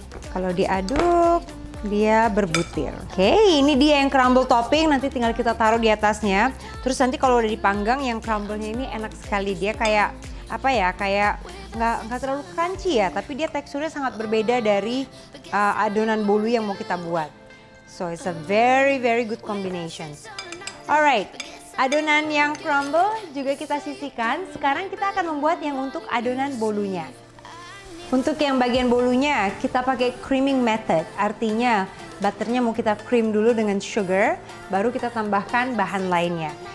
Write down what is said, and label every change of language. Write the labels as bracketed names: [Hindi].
[Indonesian] Kalau diaduk dia berbutir. Oke, ini dia yang crumble topping. Nanti tinggal kita taruh di atasnya. Terus nanti kalau udah dipanggang yang crumble-nya ini enak sekali. Dia kayak apa ya? Kayak nggak terlalu crunchy ya. Tapi dia teksturnya sangat berbeda dari adonan bolu yang mau kita buat. [English] So it's a very good combination. Alright. [Indonesian] Adonan yang crumble juga kita sisihkan. Sekarang kita akan membuat yang untuk adonan bolunya. Untuk yang bagian bolunya kita pakai creaming method, artinya Butternya mau kita cream dulu dengan sugar, baru kita tambahkan bahan lainnya.